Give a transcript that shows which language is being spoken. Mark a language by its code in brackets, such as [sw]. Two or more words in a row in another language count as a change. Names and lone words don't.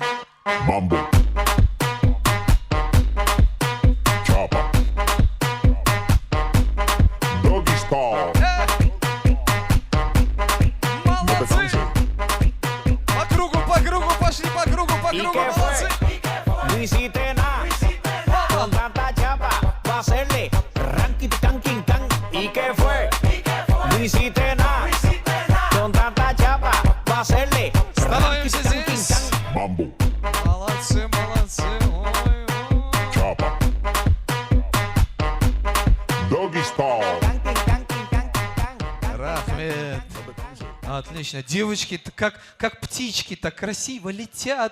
[en] Mambo. Chopper. Doggy style. [ru] Молодцы. По кругу, пошли по кругу, молодцы. [es] No hiciste nada con tanta chapa pa' hacerle ranking, tanking, tan. ¿Y qué fue? No hiciste nada con tanta chapa pa' hacerle [ru] Становимся здесь. Mambo. Молодцы, молодцы. Ой, ой. [en] Chopper. Doggy style. [ru] Рахмет. Отлично. Девочки как птички, так красиво летят.